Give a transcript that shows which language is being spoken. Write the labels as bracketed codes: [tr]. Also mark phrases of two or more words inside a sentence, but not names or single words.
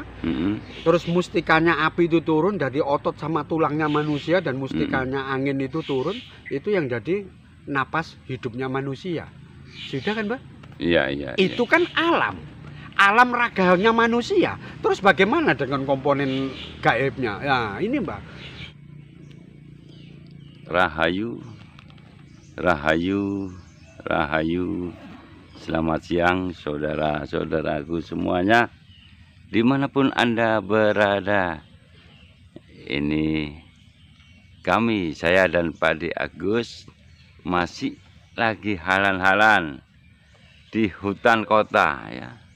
[id] Terus mustikanya api itu turun, jadi otot sama tulangnya manusia, dan mustikanya angin itu turun, itu yang jadi napas hidupnya manusia. Sudah kan, Mbak? Iya, iya. Itu kan alam raganya manusia. Terus bagaimana dengan komponen gaibnya? Ya ini, Mbak. Rahayu, rahayu, rahayu. Selamat siang saudara-saudaraku semuanya, dimanapun Anda berada. Ini kami, saya dan Pak D. Agus masih lagi halan-halan di hutan kota ya.